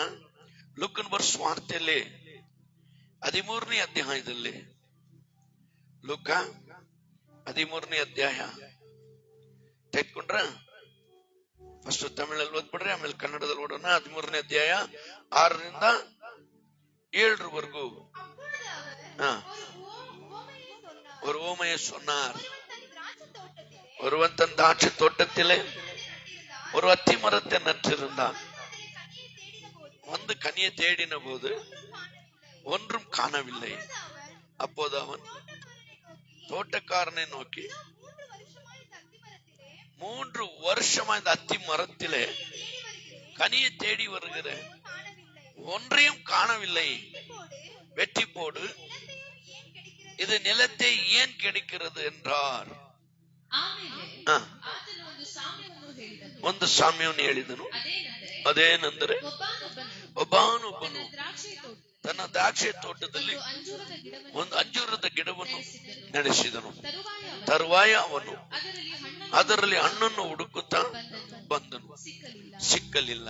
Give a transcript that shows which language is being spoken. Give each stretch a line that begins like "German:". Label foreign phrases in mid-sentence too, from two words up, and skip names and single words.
Kannada: ಲೂಕನ ಬರೆದ ಸುವಾರ್ತೆಯಲ್ಲಿ 13ನೇ ಅಧ್ಯಾಯದಲ್ಲಿ, ಲೂಕ 13ನೇ ಅಧ್ಯಾಯ ತೆಗೆದುಕೊಂಡ್ರ ಫಸ್ಟ್ ತಮಿಳಲ್ಲಿ ಓದ್ಬಿಡ್ರಿ, ಆಮೇಲೆ ಕನ್ನಡದಲ್ಲಿ ಓಡೋಣ. 13ನೇ ಅಧ್ಯಾಯ 6ರಿಂದ 7ರವರೆಗೂ.
Tamil: ஒரு ஓமையை சொன்னார். ஒருவன் தன் திராட்சை தோட்டத்திலே ஒரு அத்தி மரத்தை நட்டிருந்தான். வந்து கனியை தேடின போது ஒன்றும் காணவில்லை. அப்போது அவன் தோட்டக்காரனை நோக்கி, வருஷமா இந்த அத்தி மரத்திலே கனியை தேடி வருகிறேன், ஒன்றையும் காணவில்லை. வெட்டி போடு, இது நிலத்தை ஏன் கிடைக்கிறது என்றார்.
Kannada: ಒಂದು ಸಾಮ್ಯವನ್ನು ಹೇಳಿದನು. ಅದೇನೆಂದರೆ, ಒಬ್ಬನೊಬ್ಬನು ತನ್ನ ದ್ರಾಕ್ಷಿ ತೋಟದಲ್ಲಿ ಒಂದು ಅಂಜೂರದ ಗಿಡವನ್ನು ನಡೆಸಿದನು. ತರುವಾಯ ಅವನು ಅದರಲ್ಲಿ ಹಣ್ಣನ್ನು ಹುಡುಕುತ್ತಾ ಬಂದನು, ಸಿಕ್ಕಲಿಲ್ಲ.